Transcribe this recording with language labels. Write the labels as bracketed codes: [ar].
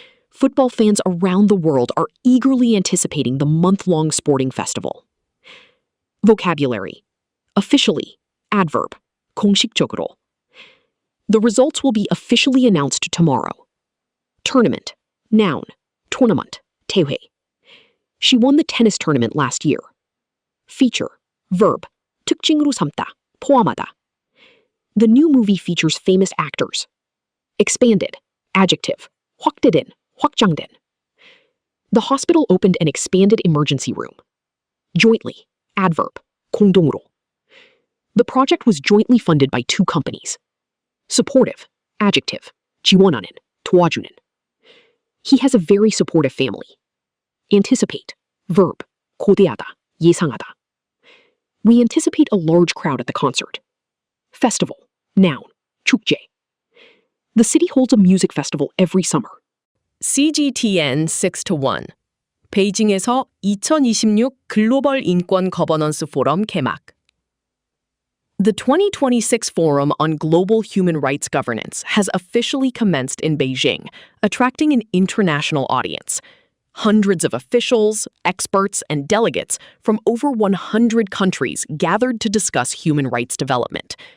[en] Football fans around the world are eagerly anticipating the month-long sporting festival. Vocabulary. Officially. Adverb. [ko] 공식적으로. [en] The results will be officially announced tomorrow. Tournament. Noun. tournament. [ko] 대회. [en] She won the tennis tournament last year. Feature, verb, [ko] 특징으로 삼다, 포함하다. [en] The new movie features famous actors. Expanded, adjective, [ko] 확대된, 확장된. [en] The hospital opened an expanded emergency room. Jointly, adverb, [ko] 공동으로. [en] The project was jointly funded by 2 companies. Supportive, adjective, [ko] 지원하는, 도와주는. [en] He has a very supportive family. Anticipate, verb, [ko] 고대하다, 예상하다. [en] We anticipate a large crowd at the concert. Festival, noun, [ko] 축제. [en] The city holds a music festival every summer. CGTN 6-1. [ko] 베이징에서 2026 글로벌 인권 거버넌스 포럼 개막. [en] The 2026 Forum on Global Human Rights Governance has officially commenced in Beijing, attracting an international audience. Hundreds of officials, experts, and delegates from over 100 countries gathered to discuss human rights development.